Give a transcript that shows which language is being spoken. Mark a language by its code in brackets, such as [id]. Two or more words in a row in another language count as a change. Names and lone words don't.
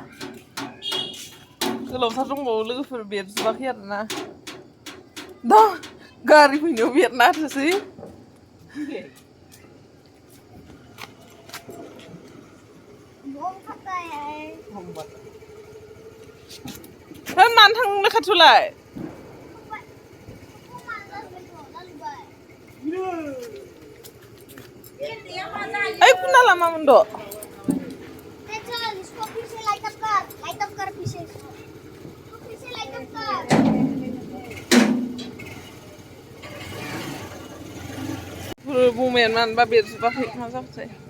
[brx] गोलावथार दंबावो लोगोफोर बेरजोबाखै आरोना दा गारि फैनायाव बेरना होथोसै मानो थांनो खाथियावलाय ओइ कुना लामामोन द' [hi] इसको फिर से लाइट अप कर फिर से इसको फिर से लाइट अप कर [brx] बुंबायानो मानोबा बेरजोबाखै मा जाखोथाय